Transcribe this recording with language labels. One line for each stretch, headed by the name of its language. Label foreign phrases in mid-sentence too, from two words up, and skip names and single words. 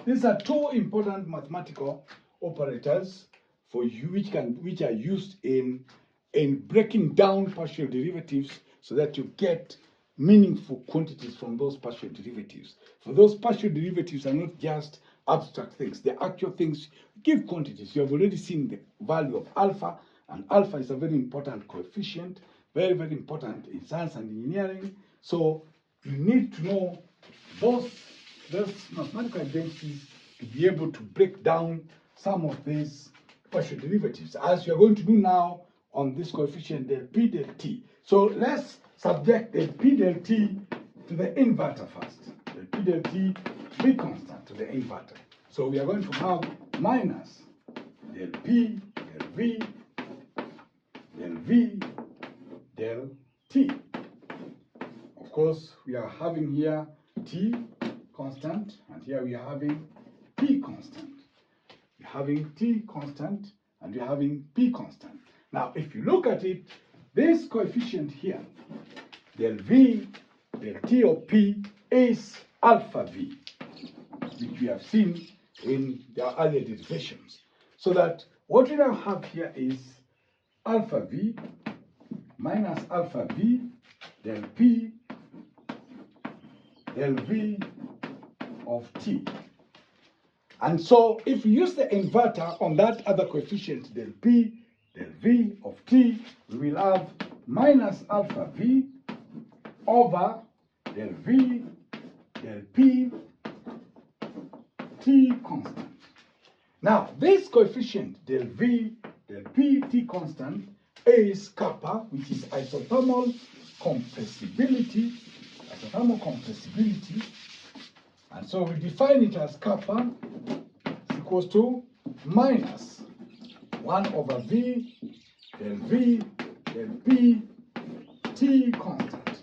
English: These are two important mathematical operators for you which are used in breaking down partial derivatives so that you get meaningful quantities from those partial derivatives. For those partial derivatives are not just abstract things, they're actual things, give quantities. You have already seen the value of alpha, and alpha is a very important coefficient, very, very important in science and engineering. So you need to know those mathematical identities to be able to break down some of these partial derivatives, as you're going to do now on this coefficient del P del T. So let's subject del P del T to the inverter first. Del P del T be constant to the inverter. So we are going to have minus del P del V del V del T. Of course, we are having here T constant, and here we are having P constant. We're having T constant, and we're having P constant. Now, if you look at it, this coefficient here, del V, del T of P, is alpha V, which we have seen in the earlier derivations. So that what we now have here is alpha V minus alpha V del P del V of T. And so if you use the inverter on that other coefficient del P del V of T, we will have minus alpha V over del V del P T constant. Now this coefficient del V del P T constant is kappa, which is isothermal compressibility. Isothermal compressibility. And so we define it as kappa is equals to minus 1 over V del P T constant.